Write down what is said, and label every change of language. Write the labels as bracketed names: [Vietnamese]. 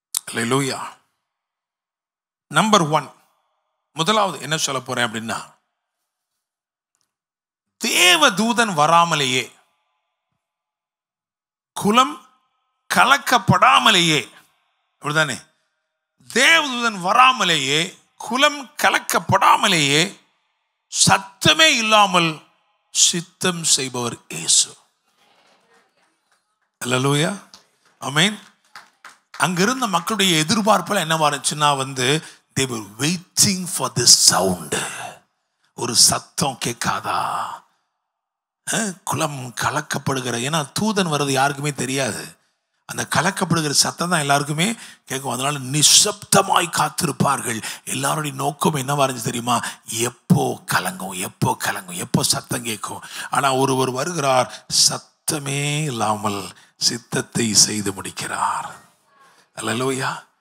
[Tamil] ஹல்லேலூயா. Number 1, முதலாவது என்ன சொல்ல போறேன் அப்படின்னா, தேவதூதன் வராமலேயே, குலம் கலக்கப்படாமலேயே, அப்படிதானே? தேவதூதன் வராமலேயே, குலம் கலக்கப்படாமலேயே, சத்தமே இல்லாமல் சித்தம் செய்பவர் இயேசு. அல்லேலூயா. ஆமென். அங்கிருந்த மக்களுடைய எதிர்பார்ப்புல என்னவா இருந்துச்சுன்னா, [English] they were waiting for this sound. [Tamil] ஒரு சத்தம் கேட்காதா? குலம் கலக்கப்படுகிற, ஏன்னா தூதன் வர்றது யாருக்குமே தெரியாது, அந்த கலக்கப்படுகிற சத்தம் தான் எல்லாருக்குமே கேட்கும். அதனால நிசப்தமாய் காத்திருப்பார்கள். எல்லாருடைய நோக்கம் என்னவா இருந்துச்சு தெரியுமா? எப்போ கலங்கும், எப்போ கலங்கும், எப்போ சத்தம் கேட்கும். ஆனா ஒருவர் வருகிறார், சத்தமே இல்லாமல் சித்தத்தை செய்து முடிக்கிறார். அல்லேலூயா.